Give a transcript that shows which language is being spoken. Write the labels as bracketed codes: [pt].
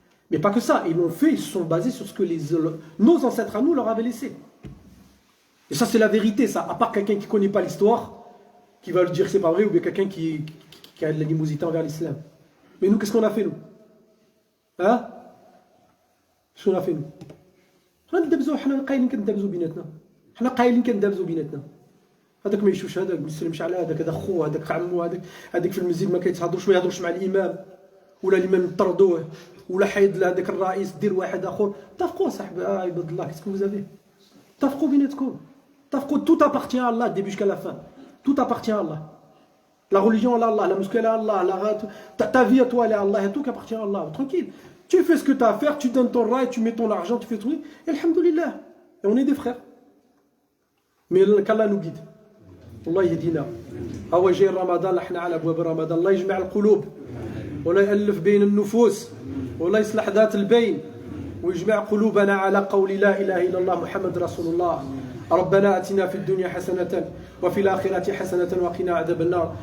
[fr] Mais pas que ça. Ils l'ont fait, ils se sont basés sur ce que nos ancêtres à nous leur avaient laissé. Et ça, c'est la vérité, ça. À part quelqu'un qui ne connaît pas l'histoire, qui va le dire que c'est pas vrai, ou bien quelqu'un qui a de l'animosité envers l'islam. Mais nous, qu'est-ce qu'on a fait, nous? Hein? Qu'est-ce qu'on a fait, nous? [ar] حنا قايلين كندابزوا بيناتنا. حنا قايلين كندابزوا بيناتنا. هذاك ما يشوفش هذاك، ما يسلمش على هذاك، هذا خوه، هذاك عمو، هذاك في المسجد ما كيتهضرش، ما يهضرش مع الامام، ولا الامام طردوه، ولا حيد لهذاك الرئيس دير واحد اخر. اتفقوا صاحبي عباد الله، [fr] qu'est-ce que vous avez? [ar] اتفقوا بيناتكم. [fr] اتفقوا, tout appartient à Allah, début jusqu'à la fin. Tout appartient à Allah. La religion à Allah, la mosquée à Allah, ta vie à toi elle est à Allah, tout qui appartient à Allah. Tranquille. Tu fais ce que tu as à faire, tu donnes ton rail, tu mets ton argent, tu fais tout. Et alhamdoulilah. Et on est des frères. Mais qu'Allah nous guide. Allah يهدينا. [ar] هو جاي رمضان، احنا على ابواب رمضان، الله يجمع القلوب ولا يألف بين النفوس ولا يصلح ذات البين ويجمع قلوبنا على قول لا اله الا الله محمد رسول الله. ربنا اتنا في الدنيا حسنة وفي الآخرة حسنة وقنا عذاب النار.